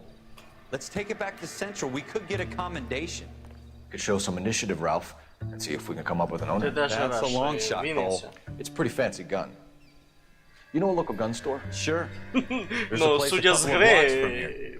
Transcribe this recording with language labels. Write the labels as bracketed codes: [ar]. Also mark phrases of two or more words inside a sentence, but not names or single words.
[en] Let's take it back to Central. We could get a commendation. Could show some initiative, Ralph, and see if we can come up with an [uk] Ти [en] owner. [uk] де [en] That's a [uk] живеш? [en] long shot, [uk] Вінниця. [en] Cole. It's a pretty fancy gun. You know a local gun store? Sure. There's a [uk] Ну, [en] place a [uk] судя з [en] couple of blocks from [uk] гри, [en] here.